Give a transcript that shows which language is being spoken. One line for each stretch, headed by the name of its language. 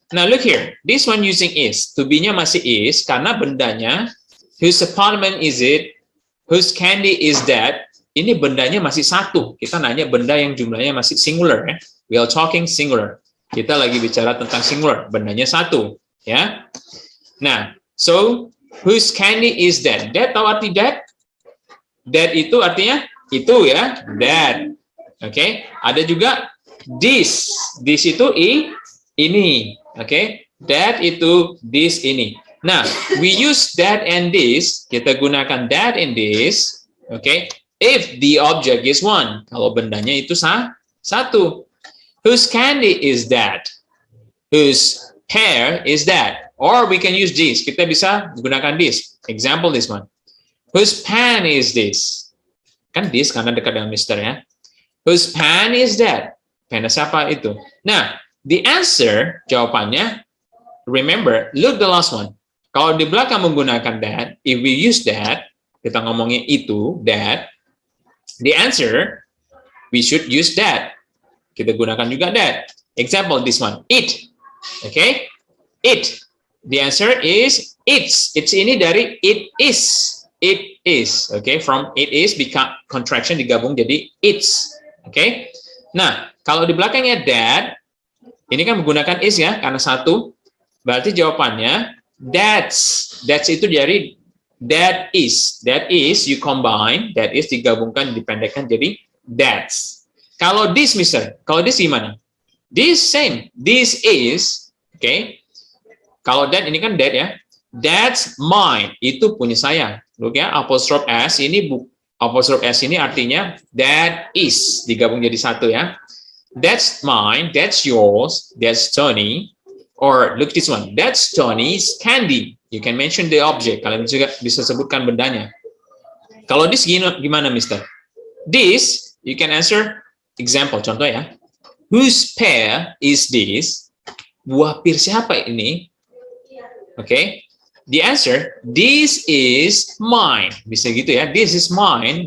English: Now look here, this one using is, to be-nya
Indonesian: masih
English: is
Indonesian: karena bendanya
English: whose apartment is it? Whose candy is that?
Indonesian: Ini bendanya masih satu. Kita nanya benda yang jumlahnya masih singular. Ya.
English: We are talking singular.
Indonesian: Kita lagi bicara tentang singular. Bendanya satu. Ya.
English: Nah, so whose candy is that?
Indonesian: That tahu arti that? That itu artinya itu ya. That. Oke. Okay. Ada juga this. This itu ini. Oke. Okay. That itu this ini.
English: Nah, we use that and this,
Indonesian: kita gunakan
English: that and this, okay? If the object is one,
Indonesian: kalau bendanya itu satu.
English: Whose candy is that? Whose hair is that? Or we can use this,
Indonesian: kita bisa gunakan
English: this. Example, this one. Whose pen is this?
Indonesian: Kan this, karena dekat dengan Mister ya.
English: Whose pen is that?
Indonesian: Pena siapa itu?
English: Nah, the answer,
Indonesian: jawabannya,
English: remember, look the last one.
Indonesian: Kalau di belakang menggunakan
English: that, if we use that,
Indonesian: kita ngomongin itu,
English: that, the answer, we should use that.
Indonesian: Kita gunakan juga
English: that. Example, this one, it. Okay? It. The answer is it's. It's
Indonesian: ini dari
English: it is. It is. Okay? From it is, become contraction
Indonesian: digabung jadi
English: it's. Okay?
Indonesian: Nah, kalau di belakangnya that, ini kan menggunakan is ya, karena satu. Berarti jawabannya, that's itu dari that is
English: you combine,
Indonesian: that is digabungkan dipendekkan jadi that's. Kalau this, Mister, kalau this gimana?
English: This same, this is, okay.
Indonesian: Kalau that ini kan that ya,
English: that's mine,
Indonesian: itu punya saya. Look ya, apostrophe s ini apostrophe s ini artinya that is digabung jadi satu ya.
English: That's mine, that's yours, that's Tony. Or look this one, that's Tony's candy. You can mention the object.
Indonesian: Kalian juga bisa sebutkan bendanya. Kalau this gimana,
English: Mister? This, you can answer. Example,
Indonesian: contoh ya.
English: Whose pear is this?
Indonesian: Buah pir siapa ini?
English: Okay. The answer, this is mine.
Indonesian: Bisa gitu ya.
English: This is mine.